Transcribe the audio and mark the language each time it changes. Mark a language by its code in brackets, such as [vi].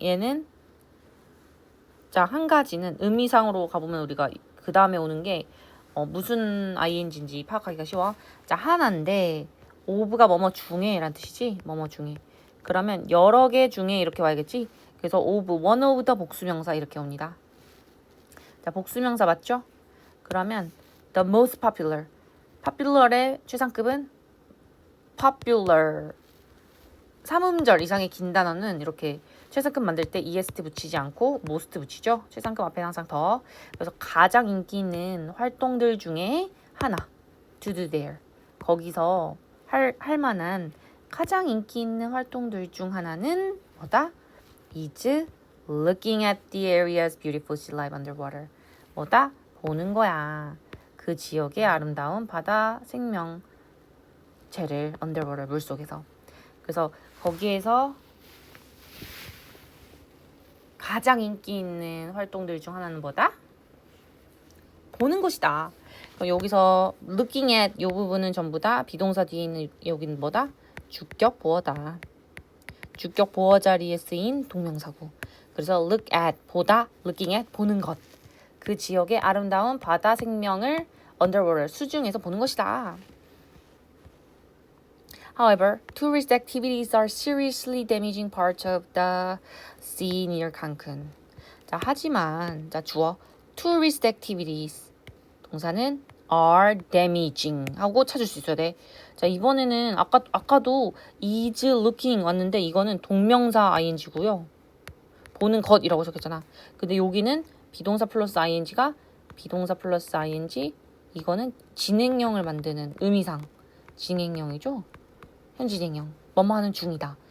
[ko] 얘는 자, 한 가지는 의미상으로 가보면 우리가 그 다음에 오는 게 무슨 ing인지 파악하기가 쉬워. 자, 하나인데 of가 뭐뭐 중에 라는 뜻이지? 뭐뭐 중에. 그러면 여러 개 중에 이렇게 와야겠지? 그래서 of, one of the 복수명사 이렇게 옵니다. 자, 복수명사 맞죠? [en] 그러면 the most popular. [ko] popular의 최상급은 popular. 삼음절 이상의 긴 단어는 이렇게 최상급 만들 때 est 붙이지 않고 most 붙이죠. 최상급 앞에 항상 더. 그래서 가장 인기 있는 활동들 중에 하나. [en] to do there. [ko] 거기서 할 만한 가장 인기 있는 활동들 중 하나는 뭐다? [en] is looking at the area's beautiful sea life underwater. [ko] 뭐다? 보는 거야. 그 지역의 아름다운 바다 생명체를 underwater 물속에서. 그래서 거기에서 가장 인기 있는 활동들 중 하나는 뭐다? 보는 것이다. 그럼 여기서 looking at 이 부분은 전부 다 비동사 뒤에 있는 여기는 뭐다? 주격 보어다. 주격 보어 자리에 쓰인 동명사고. 그래서 look at 보다, looking at 보는 것. 그 지역의 아름다운 바다 생명을 underwater 수중에서 보는 것이다. [en] However, tourist activities are seriously damaging parts of the sea near Cancun. [ko] 자, 하지만 자, 주어 tourist activities 동사는 are damaging 하고 찾을 수 있어야 돼. 자, 이번에는 아까도 is looking 왔는데 이거는 동명사 ing고요. 보는 것이라고 적혔잖아. 근데 여기는 비동사 플러스 ing가 비동사 플러스 ing 이거는 진행형을 만드는 의미상 진행형이죠. 현진행형. 뭐뭐 하는 중이다.